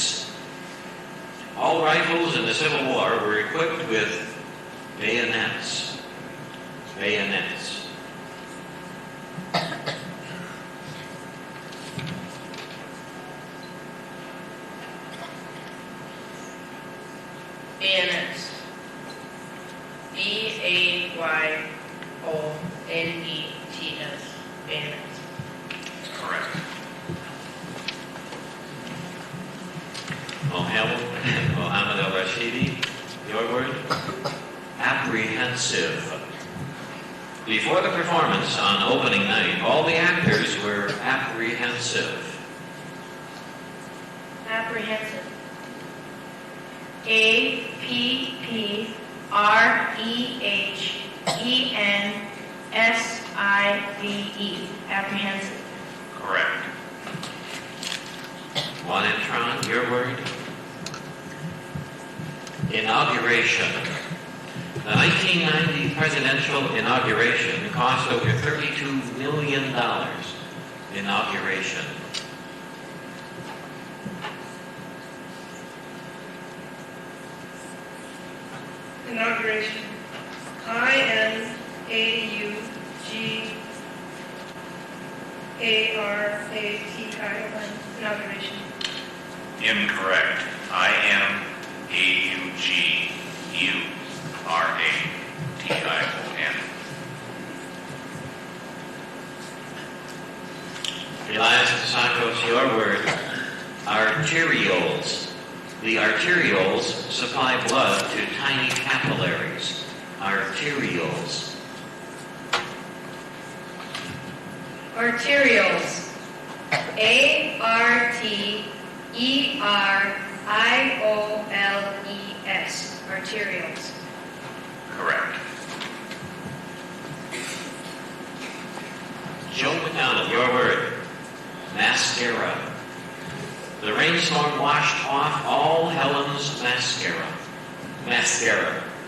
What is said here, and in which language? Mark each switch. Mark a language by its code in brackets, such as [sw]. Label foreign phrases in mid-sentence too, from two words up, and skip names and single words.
[en] All rifles in the Civil War were equipped with bayonets. Bayonets. Bayonets. B-A-Y-O-N-E-T-S. Bayonets. Correct. Mohammed al-Rashidi, your word? Apprehensive. Before the performance on opening night, all the actors were apprehensive. Apprehensive. A-P-P-R-E-H-E-N-S-I-V-E. Apprehensive. Correct. Juan Entron, your word? Inauguration. The 1990 presidential inauguration cost over $32 million. Inauguration. Inauguration. I-N-A-U-G-A-R-A-T-I-O-N. Inauguration. Incorrect. I-N-A-U-G-U-R-A-T-I-O-N. Elias Sakos, your word. Arterioles. The arterioles supply blood to tiny capillaries. Arterioles. Arterioles. A-R-T-E-R-I-O-L-E-S. Arterioles. Correct. Joe McDonald, your word. Mascara. The rainstorm washed off all Helen's mascara. Mascara.